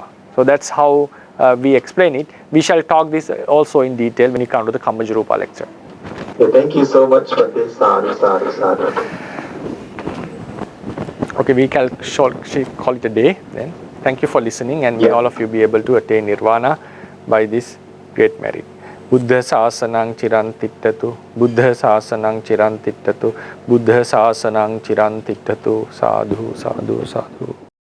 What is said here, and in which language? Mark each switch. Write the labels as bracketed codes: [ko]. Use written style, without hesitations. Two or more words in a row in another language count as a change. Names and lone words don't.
[en] So that's how we explain it. We shall talk this also in detail when we come to the Kammaja Rupa lecture. Okay, thank you so much for this. Sadhu. Okay, we can call it a day then. Thank you for listening, and may all of you be able to attain nirvana by this great merit. [pi] Buddha Sasanang Chirantittatu, Buddha Sasanang Chirantittatu, Buddha Sasanang Chirantittatu, Sadhu, Sadhu, Sadhu.